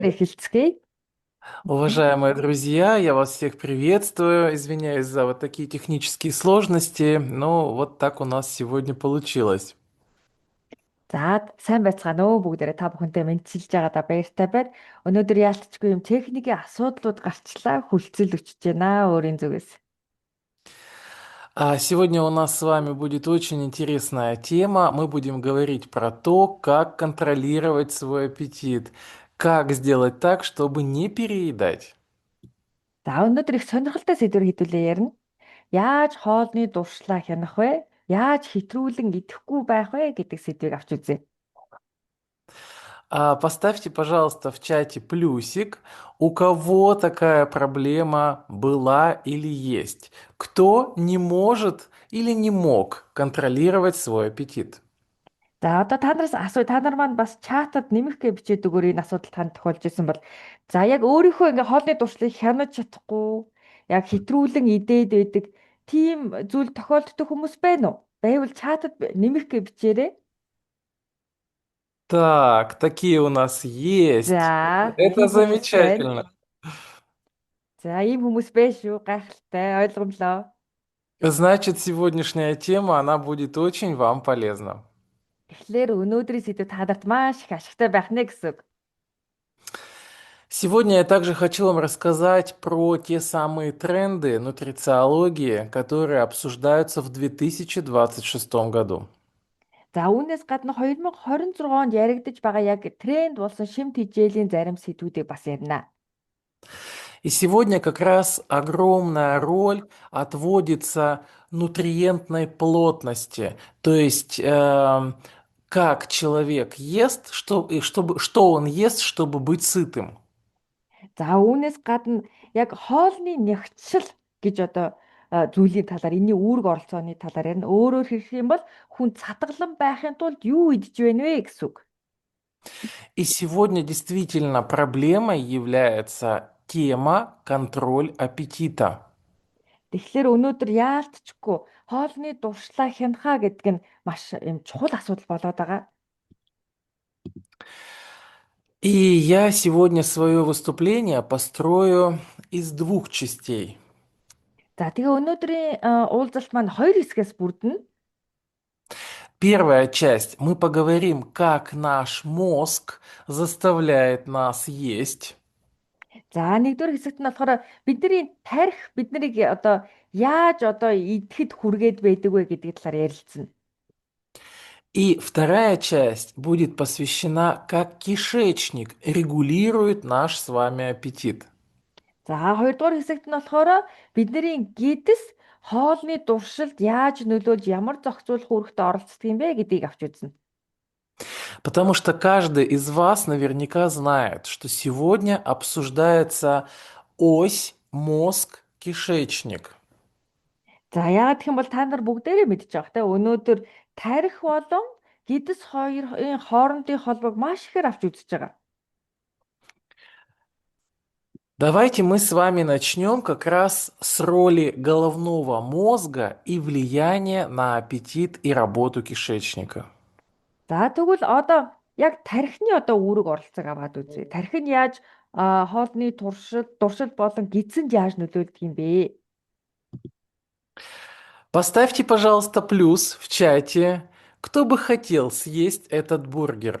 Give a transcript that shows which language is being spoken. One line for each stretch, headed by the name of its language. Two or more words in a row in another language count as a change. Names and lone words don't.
Mongolian: Эхэлцгээе.
Russian: Уважаемые друзья, я вас всех приветствую. Извиняюсь за вот такие технические сложности, но вот так у нас сегодня получилось.
Mongolian: За сайн байцгаана уу бүгдээрээ та бүхэнтэй мэдчилж байгаадаа баяртай байна. Өнөөдөр яалтчгүй юм техникийн асуудлууд гарчлаа хүлцэл өчөж байна өөрийн зүгээс.
Russian: А сегодня у нас с вами будет очень интересная тема. Мы будем говорить про то, как контролировать свой аппетит, как сделать так, чтобы не переедать.
Mongolian: За өнөөдөр их сонирхолтой сэдвэр хэдүүлээ ярина. Яаж хоолны дуршлаа хянах вэ? Яаж хэтрүүлэн идэхгүй байх вэ гэдэг сэдвийг авч үзье.
Russian: Поставьте, пожалуйста, в чате плюсик, у кого такая проблема была или есть. Кто не может или не мог контролировать свой аппетит.
Mongolian: За одоо та нараас асуу та нар маань бас чатад нэмэх гэж бичээд өгөөр энэ асуудал танд тохиолж исэн бол за яг өөрийнхөө ингээ хоолны дуршлыг хянаж чадахгүй яг хэтрүүлэн идээд байдаг тийм зүйл тохиолддог хүмүүс байна уу? Байвал чатад нэмэх гэж бичээрэй.
Russian: Так, такие у нас есть.
Mongolian: За
Russian: Это
Mongolian: тийм хүмүүс байна.
Russian: замечательно.
Mongolian: За ийм хүмүүс байна шүү. Гайхалтай ойлгомлоо.
Russian: Значит, сегодняшняя тема, она будет очень вам полезна.
Mongolian: Тэгэхээр өнөөдрийн сэдв та нарт маш их ашигтай байх нэ гэсэн үг.
Russian: Сегодня я также хочу вам рассказать про те самые тренды нутрициологии, которые обсуждаются в 2026 году.
Mongolian: За үүнээс гадна 2026 онд яригдж байгаа яг тренд болсон шимт хичээлийн зарим сэдвүүдийг бас ярина.
Russian: И сегодня как раз огромная роль отводится нутриентной плотности, то есть как человек ест, что он ест, чтобы быть сытым.
Mongolian: За үүнээс гадна яг хоолны нягтшил гэж одоо зүйлийн талаар энэний үүрэг оролцооны талаар ярина. Өөрөөр хэлэх юм бол хүн цатгалан байхын тулд юу идэж байна вэ гэсэн үг.
Russian: И сегодня действительно проблемой является тема контроль аппетита.
Mongolian: Тэгэхээр өнөөдөр яалтчгүй хоолны дуршлаа хянахаа гэдэг нь маш юм чухал асуудал болоод байгаа.
Russian: И я сегодня свое выступление построю из двух частей.
Mongolian: За тэгээ өнөөдрийн уулзалт маань хоёр хэсгээс бүрдэнэ.
Russian: Первая часть. Мы поговорим, как наш мозг заставляет нас есть.
Mongolian: За нэгдүгээр хэсэгт нь болохоор бидний тарих биднийг одоо яаж одоо идэхэд хүргээд байдаг вэ гэдэг талаар ярилцсан.
Russian: И вторая часть будет посвящена, как кишечник регулирует наш с вами аппетит.
Mongolian: За хоёрдугаар хэсэгт нь болохоор бидний гидс хоолны дуршилд яаж нөлөөлж ямар зохицуулах үүрэгтээ оролцдог юм бэ гэдгийг авч үзнэ.
Russian: Потому что каждый из вас наверняка знает, что сегодня обсуждается ось мозг-кишечник.
Mongolian: За яагаад гэх юм бол та нар бүгдээрээ мэдж байгаа те өнөөдөр тарих болон гидс хоёрын хоорондын холбоог маш ихээр авч үзэж байгаа.
Russian: Давайте мы с вами начнем как раз с роли головного мозга и влияния на аппетит и работу кишечника.
Mongolian: За тэгвэл одоо яг тархины одоо үүрэг оролцоог аваад үзье. Тархи нь яаж хоолны дуршил болон гидсэнд яаж нөлөөлдөг юм бэ?
Russian: Поставьте, пожалуйста, плюс в чате, кто бы хотел съесть этот бургер.